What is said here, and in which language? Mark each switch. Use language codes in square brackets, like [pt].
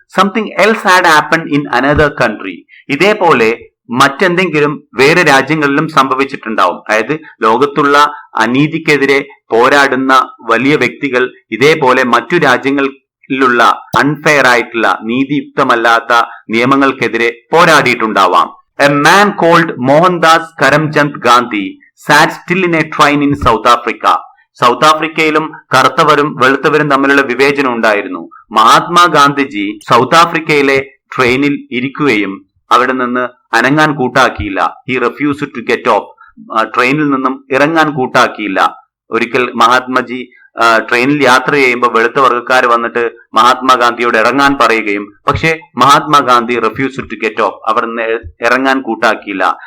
[en] Something else had happened in another country. [ml] ഇതേപോലെ മറ്റെന്തെങ്കിലും വേറെ രാജ്യങ്ങളിലും സംഭവിച്ചിട്ടുണ്ടാവും. അതായത് ലോകത്തുള്ള അനീതിക്കെതിരെ പോരാടുന്ന വലിയ വ്യക്തികൾ ഇതേപോലെ മറ്റു രാജ്യങ്ങളിലുള്ള അൺഫെയർ ആയിട്ടുള്ള, നീതിയുക്തമല്ലാത്ത നിയമങ്ങൾക്കെതിരെ പോരാടിയിട്ടുണ്ടാവാം. [en] A man called Mohandas Karamchand Gandhi sat still in a train in South Africa. [ml] South ആഫ്രിക്കയിലും കറുത്തവരും വെളുത്തവരും തമ്മിലുള്ള വിവേചനം ഉണ്ടായിരുന്നു. മഹാത്മാഗാന്ധിജി സൗത്ത് ആഫ്രിക്കയിലെ ട്രെയിനിൽ ഇരിക്കുകയും അവിടെ നിന്ന് അനങ്ങാൻ കൂട്ടാക്കിയില്ല. [en] He refused to get off. [ml] ട്രെയിനിൽ നിന്നും ഇറങ്ങാൻ കൂട്ടാക്കിയില്ല. ഒരിക്കൽ മഹാത്മജി ട്രെയിനിൽ യാത്ര ചെയ്യുമ്പോൾ വെളുത്ത വർഗ്ഗക്കാർ വന്നിട്ട് മഹാത്മാഗാന്ധിയോട് ഇറങ്ങാൻ പറയുകയും പക്ഷേ Mahatma Gandhi [en] refused to get of, [ml] അവർ ഇറങ്ങാൻ കൂട്ടാക്കിയില്ല.